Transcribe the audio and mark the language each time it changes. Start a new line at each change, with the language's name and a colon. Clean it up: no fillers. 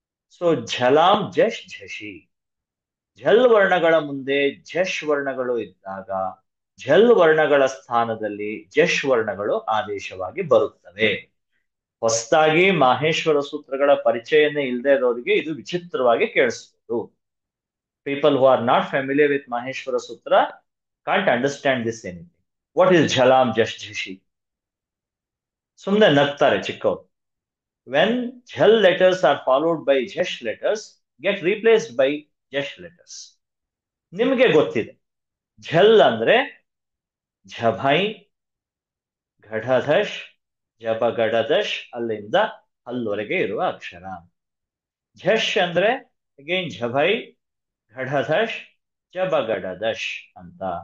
Kannada: So ಝಲಾಂ ಜಶ್ ಝಷಿ, ಝಲ್ ವರ್ಣಗಳ ಮುಂದೆ ಝಶ್ ವರ್ಣಗಳು ಇದ್ದಾಗ ಝಲ್ ವರ್ಣಗಳ ಸ್ಥಾನದಲ್ಲಿ ಜಶ್ ವರ್ಣಗಳು ಆದೇಶವಾಗಿ ಬರುತ್ತವೆ. ಹೊಸದಾಗಿ ಮಾಹೇಶ್ವರ ಸೂತ್ರಗಳ ಪರಿಚಯನೇ ಇಲ್ಲದೆ ಇರೋರಿಗೆ ಇದು ವಿಚಿತ್ರವಾಗಿ ಕೇಳಿಸ್ಬೋದು.
English: People who are not familiar with Maheshwara Sutra can't understand this anything. What is Jhalam Jash Jhishi?
Kannada: Sumne nagtare chikkavaru.
English: When Jhal letters are followed by Jash letters, get replaced by Jash letters.
Kannada: ನಿಮಗೆ ಗೊತ್ತಿದೆ, ಝಲ್ ಅಂದ್ರೆ ಝಭೈ, ಘಢಧಶ್, ಜಬಗಡದಶ್, ಅಲ್ಲಿಂದ ಹಲ್ಲುವರೆಗೆ ಇರುವ ಅಕ್ಷರ. ಝಶ್ ಅಂದ್ರೆ again ಝಭೈ, ಘಢಧಶ್, ಜಬಗಡದಶ್ ಅಂತ.